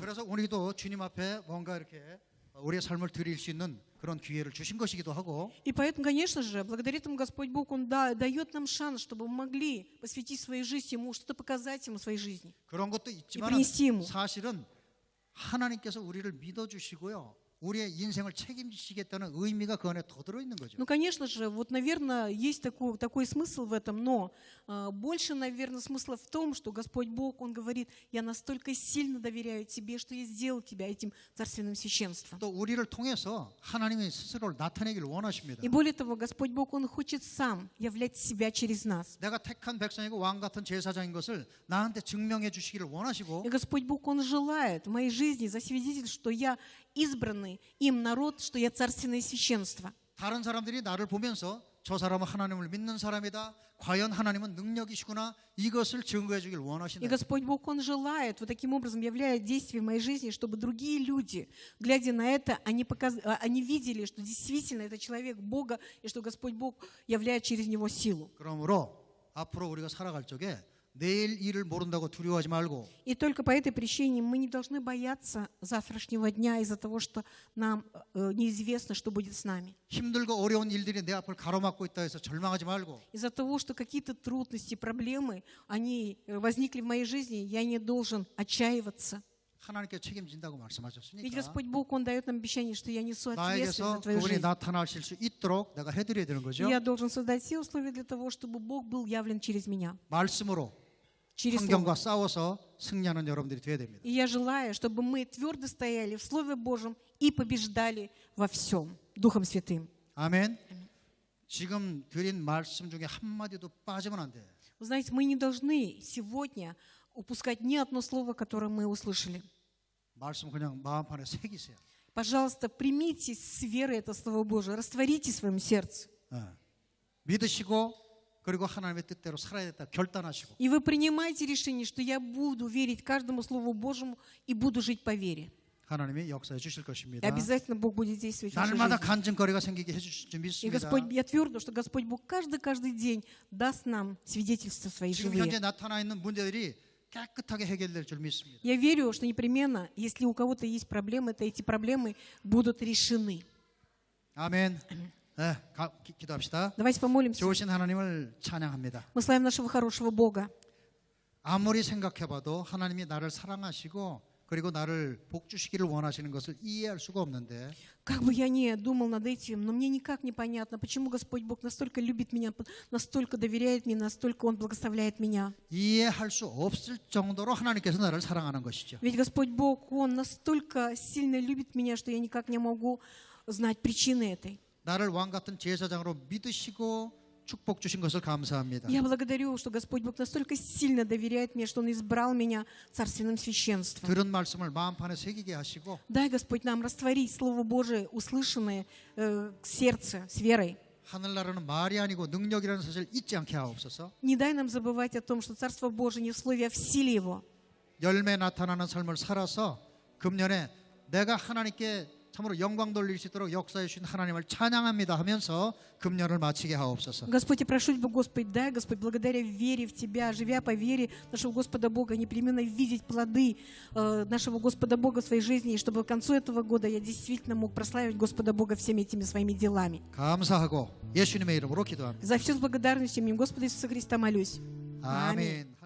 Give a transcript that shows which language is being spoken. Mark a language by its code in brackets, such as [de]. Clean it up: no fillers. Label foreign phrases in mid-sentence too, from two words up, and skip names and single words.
[ko] 그래서 우리도 주님 앞에 뭔가 이렇게 우리의 삶을 드릴 수 있는 그런 기회를 주신 것이기도 하고 [ru] И поэтому, конечно же, благодаря этому Господь Бог, Он дает нам шанс, чтобы мы могли посвятить свою жизнь Ему, что-то показать Ему в своей жизни. [ko] 그런 것도 있지만 [ru] принести ему. [ko] 사실은 하나님께서 우리를 믿어주시고요. 우리의 인생을 책임지시겠다는 의미가 그 안에 더 들어있는 거죠. [ru] Ну, конечно же, вот, наверное, есть такой смысл в этом, но больше, наверное, смысла в том, что Господь Бог, Он говорит: я настолько сильно доверяю Тебе, что я сделал Тебя этим царственным священством. [ko] 또 우리를 통해서 하나님이 스스로를 나타내기를 원하십니다. [ru] И более того, Господь Бог, Он хочет сам являть себя через нас. [ko] 내가 택한 백성이고 왕 같은 제사장인 것을 나한테 증명해 주시기를 원하시고 [ru] И Господь Бог, Он желает в моей жизни засвидетельствовать, что я избранный им народ, что я царственное священство. [ko] 다른 사람들이 나를 보면서 저 사람은 하나님을 믿는 사람이다. 과연 하나님은 능력이시구나. 이것을 증거해 주길 [ru] И [ko] 원하신다. [ru] Господь Бог, Он желает, вот таким образом являя действия в моей жизни, чтобы другие люди, глядя на это, они видели, что действительно это человек Бога, и что Господь Бог являет через него силу. [ko] 그러므로 앞으로 우리가 살아갈 적에 내일 일을 모른다고 두려워하지 말고 [ru] И только по этой причине мы не должны бояться завтрашнего дня из-за того, что нам неизвестно, что будет с нами. [ko] 힘들고 어려운 일들이 내 앞을 가로막고 있다 해서 절망하지 말고 [ru] Из-за того, что какие-то трудности, проблемы, они возникли в моей жизни, я не должен отчаиваться. [ko] 하나님께 책임진다고 [ru] Ведь [ko] 말씀하셨으니까 [ru] Господь Бог, Он дает нам обещание, что я несу ответственность [ko] 나에게서 [ru] за твою [ko] 그분이 [ru] жизнь. [ko] 나타나실 수 있도록 내가 해드려야 되는 [ru] И [ko] 거죠. [ru] я должен создать все условия для того, чтобы Бог был явлен через меня, [ko] 말씀으로 [ru] через [ko] 환경과 [ru] Слово. [ko] 싸워서 승리하는 여러분들이 되어야 됩니다. [ru] И я желаю, чтобы мы твердо стояли в Слове Божьем и побеждали во всем Духом Святым. [ko] 아멘. 지금 드린 말씀 중에 한마디도 빠지면 안 돼. [ru] Вы знаете, мы не должны сегодня упускать ни одно слово, которое мы услышали. [ko] 말씀 그냥 마음판에 새기세요. [ru] Пожалуйста, примите с верой это Слово Божие, растворите в своем сердце. [ko] 믿으시고 그리고 하나님의 뜻대로 살아야 됐다 결단하시고 [ru] И вы принимаете решение, что я буду верить каждому Слову Божьему и буду жить по вере. [ko] 하나님이 역사해 주실 [ru] И [ko] 것입니다. [ru] обязательно Бог будет действовать в нашей [ko] 날마다 [ru] жизни. [ko] 간증거리가 생기게 해주실 줄 [ru] И [ko] 믿습니다. [ru] Господь, я твердо, что Господь Бог каждый день даст нам свидетельства свои [ko] 지금 [ru] живые. [ko] 현재 나타나 있는 문제들이 깨끗하게 해결될 줄 믿습니다. [ru] Я верю, что непременно, если у кого-то есть проблемы, то эти проблемы будут решены. [ko] 아멘. 네, 기도합시다. [ru] Давайте помолимся. [ko] 좋으신 하나님을 찬양합니다. [ru] Мы славим нашего хорошего Бога. [ko] 아무리 생각해봐도 하나님이 나를 사랑하시고 그리고 나를 복주시기를 원하시는 것을 이해할 수가 없는데 [ru] Как бы я ни думал над этим, но мне никак не понятно, почему Господь Бог настолько любит меня, настолько доверяет мне, настолько Он благословляет меня. [ko] 이해할 수 없을 정도로 하나님께서 나를 사랑하는 것이죠. [ru] Ведь Господь Бог, Он настолько сильно любит меня, что я никак не могу знать причины этой. [ko] 나를 왕 같은 제사장으로 믿으시고 축복 주신 것을 감사합니다. [ru] Я благодарю, что Господь Бог настолько сильно доверяет мне, что Он избрал меня царственным священством. [ko] 들은 말씀을 마음판에 새기게 하시고 [ru] Дай, Господь, нам растворить Слово Божие, услышанное в сердце с верой. [ko] 하늘나라는 말이 아니고 능력이라는 사실을 잊지 않게 하옵소서. [ru] Не дай нам забывать о том, что Царство Божие не в слове, а в силе Его. [ko] 열매 나타나는 삶을 살아서 금년에 내가 하나님께 참으로 영광 돌릴 수 있도록 역사해 주신 하나님을 찬양합니다 하면서 금년을 마치게 하옵소서. [ru] Господь, я прошу Тебя, Господь, дай, Господь, благодаря вере в Тебя, живя по вере нашего Господа Бога, непременно видеть плоды нашего Господа Бога в своей жизни, и чтобы к концу этого года я действительно мог прославить Господа Бога всеми этими своими делами. [ko] 감사하고 예수님의 이름으로 기도합니다. [ru] За все с благодарностью именем Господа Иисуса Христа молюсь. [ko] 아멘.